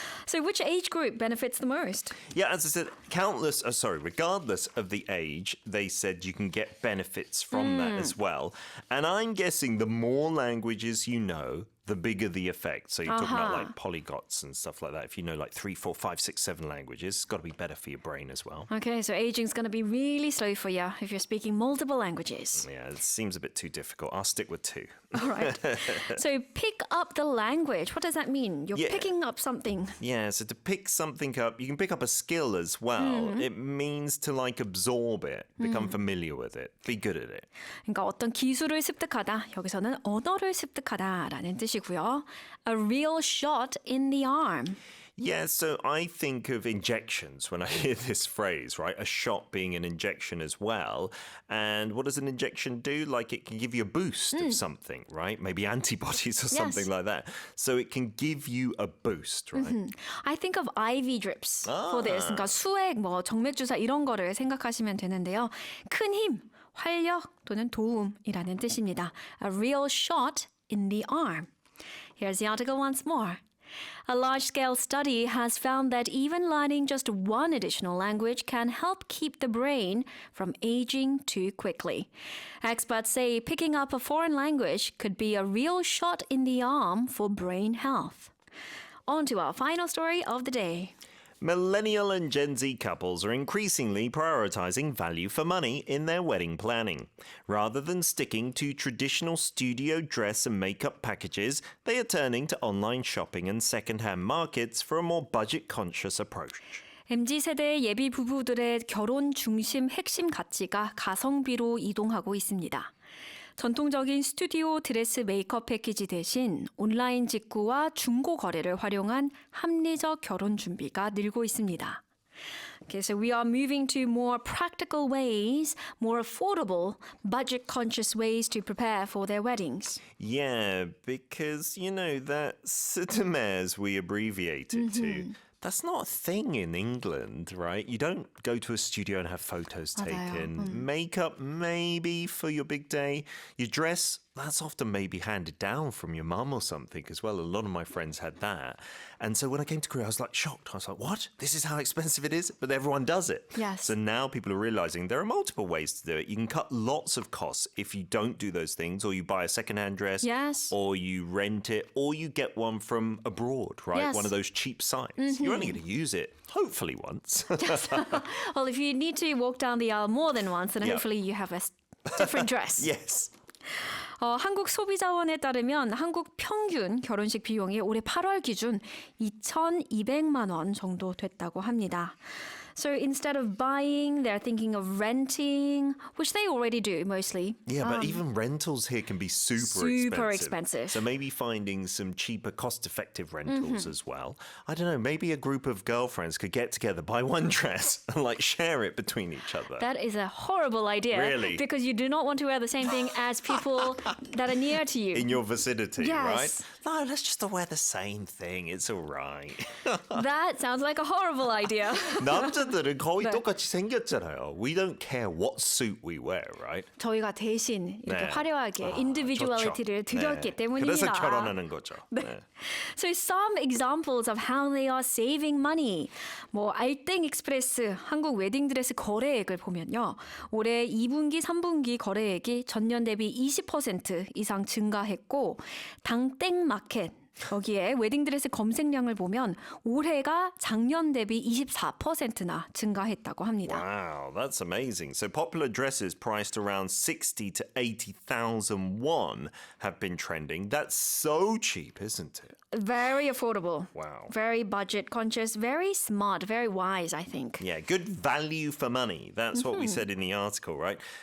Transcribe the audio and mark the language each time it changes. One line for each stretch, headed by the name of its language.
English: So which age group benefits the most? Yeah, as I said, regardless of the age, they said you can get benefits from that as well. And I'm guessing the more languages you know, the bigger the effect. So you're talking about like polyglots and stuff like that. If you know like 3, 4, 5, 6, 7 languages, it's got to be better for your brain as well. Okay, so aging's going to be really slow for you if you're speaking multiple languages. Yeah, it seems a bit too difficult. I'll stick with 2. All right. So pick up the language. What does that mean? You're Yeah. picking up something. Yeah, so to pick something up, you can pick up a skill as well. It means to absorb it, become familiar with it, be good at it.
Korean: 그러니까 어떤 기술을 습득하다, 여기서는 언어를 습득하다라는 뜻이고요.
English: A real shot in the arm. Yeah, so I think of injections when I hear this phrase, right? A shot being an injection as well. And what does an injection do? Like it can give you a boost of something, right? Maybe antibodies or something like that. So it can give you a boost, right? I think of IV drips for this.
Korean: 그러니까 수액, 정맥 주사 이런 거를 생각하시면 되는데요. 큰 힘, 활력 또는 도움이라는 뜻입니다.
English: A real shot in the arm. Here's the article once more. A large-scale study has found that even learning just one additional language can help keep the brain from aging too quickly. Experts say picking up a foreign language could be a real shot in the arm for brain health. On to our final story of the day. Millennial and Gen Z couples are increasingly prioritizing value for money in their wedding planning. Rather than sticking to traditional studio dress and makeup packages, they are turning to online shopping and second-hand markets for a more budget-conscious approach.
Korean: MZ세대 예비 부부들의 결혼 중심 핵심 가치가 가성비로 이동하고 있습니다. 전통적인 스튜디오 드레스 메이크업 패키지 대신 온라인 직구와 중고 거래를 활용한 합리적 결혼 준비가 늘고 있습니다.
English: Okay, so we are moving to more practical ways, more affordable, budget-conscious ways to prepare for their weddings. Yeah, because, that SITAMES we abbreviate it to, That's not a thing in England, right? You don't go to a studio and have photos
Korean: 맞아요.
English: taken. Makeup, maybe for your big day. Your dress, that's often maybe handed down from your mum or something as well. A lot of my friends had that. And so when I came to Korea, I was like shocked. I was like, what? This is how expensive it is? But everyone does it. Yes. So now people are realizing there are multiple ways to do it. You can cut lots of costs if you don't do those things, or you buy a secondhand dress, Yes. or you rent it, or you get one from abroad, right? Yes. One of those cheap sites. You're only going to use it, hopefully, once. Well, if you need to walk down the aisle more than once, then Yeah. hopefully you have a different dress. Yes.
Korean: 한국 소비자원에 따르면 한국 평균 결혼식 비용이 올해 8월 기준 2,200만 원 정도 됐다고 합니다.
English: So instead of buying, they're thinking of renting, which they already do mostly. Yeah, but even rentals here can be super expensive. So maybe finding some cheaper, cost-effective rentals as well. I don't know, maybe a group of girlfriends could get together, buy one dress, and like share it between each other. That is a horrible idea. Really? Because you do not want to wear the same thing as people that are near to you. In your vicinity, right? Yes. No, let's just wear the same thing. It's all right. That sounds like a horrible idea.
Korean: 남자들은 거의 네. 똑같이 생겼잖아요.
English: We don't care what suit we wear, right?
Korean: 저희가 대신 이렇게 네. 화려하게 아, 인디비주얼리티를 좋죠. 드렸기 네. 때문입니다. 그래서 결혼하는 거죠. 네.
English: So some examples of how they are saving money.
Korean: 뭐 알땡 익스프레스 한국 웨딩드레스 거래액을 보면요. 올해 2분기, 3분기 거래액이 전년 대비 20% 이상 증가했고 당땡 마켓 여기에 웨딩드레스 검색량을 보면 올해가 작년 대비 24%나 증가했다고 합니다.
English: Wow, that's amazing. So popular dresses priced around 60 to 80,000 won have been trending. That's so cheap, isn't it? Very affordable. Wow. Very budget conscious, very smart, very wise, I think. Yeah, good value for money. That's what we said in the article, right?